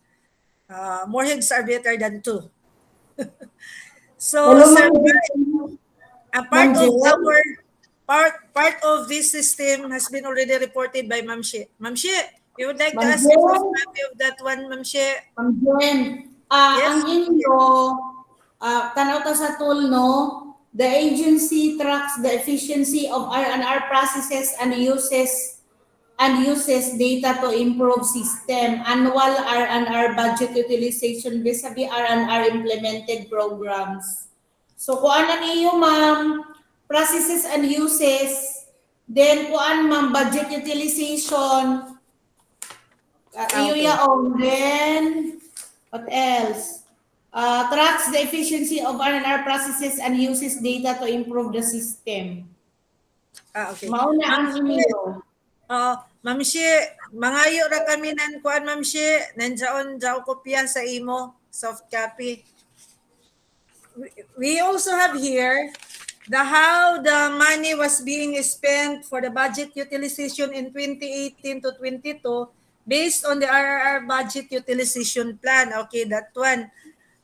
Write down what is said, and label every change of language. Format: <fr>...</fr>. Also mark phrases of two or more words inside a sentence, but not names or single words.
<en>More heads are better than two. So, Hello, sir, Ma'am. a Ma'am part of this system has been already reported by Ma'am She. Ma'am She, we would like to Ma'am ask you for a Jen, copy of that one, Ma'am She. Ma'am Jen, ang Yes?</en> <sgd>inyo, tanaw ta sa tool, no?</sgd> <en>The agency tracks the efficiency of R&R processes and uses data to improve system. Annual R&R budget utilization vis-a-vis R&R implemented programs.</en> <sgd>So kuan na niyo, ma'am,</sgd> <en>processes and uses, then kuan, ma'am, budget utilization, iyo Okay.</en> <sgd>yaong,</sgd> <en>then what else? Tracks the efficiency of R&R processes and uses data to improve the system. Okay.</en> <sgd>Mauna Ma'am ang She, inyo. Ma'am She, mangayo ra kami nan kuan, Ma'am She, nandiyaon jaw kopya sa imo,</sgd> <en>soft copy. We also have here how the money was being spent for the budget utilization in 2018 to 22 based on the RRR budget utilization plan. Okay, that one.</en>